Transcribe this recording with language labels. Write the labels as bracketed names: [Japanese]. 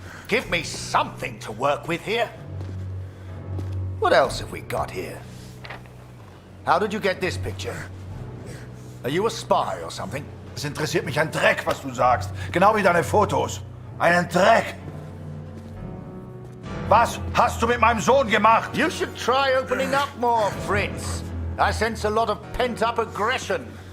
[English] Give me something to work with here. What else have we got here? How did you get this picture? Are you a spy or something? [German] Es interessiert mich ein Dreck, was du sagst. Genau wie deine Fotos. Einen Dreck. Was hast du mit meinem Sohn gemacht? [English] You should try opening up more, Fritz. I sense a lot of pent-up aggression.